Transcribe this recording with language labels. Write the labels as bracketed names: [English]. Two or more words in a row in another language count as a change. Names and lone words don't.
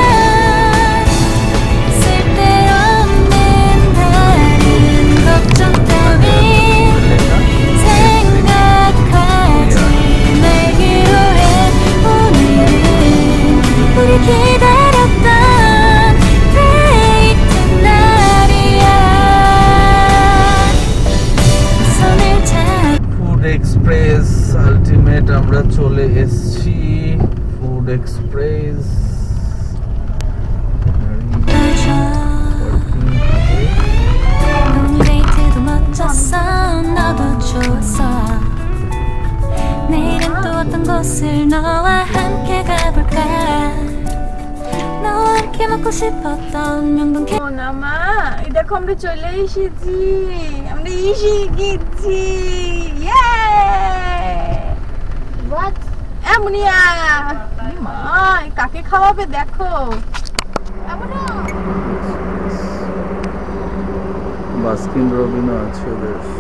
[Korean] 쓸데없는 다른 걱정 따윈 생각하지 말기로 해. 오늘은 우리 기다렸던 데이트 날이야. 손을 잡 [Bangla] ফুড এক্সপ্রেস আলটিমেট আমরা চলে এসেছি। ফুড এক্সপ্রেস [Korean] 봐줘. 오늘 데이트도 멋졌어. 너도 좋았어. 내일은 또 어떤 곳을 너와 함께 가볼까. 너와 함께 먹고 싶었던 명동 케 [Bangla] না মা, এই দেখো আমরা চলে এসেছি, আমরা এসে গেছি। [English] What? [Bangla] এমনিয়া মা, এই কাকে খাওয়াবে দেখো। বাস্কিন রবিনও আছে ওদের।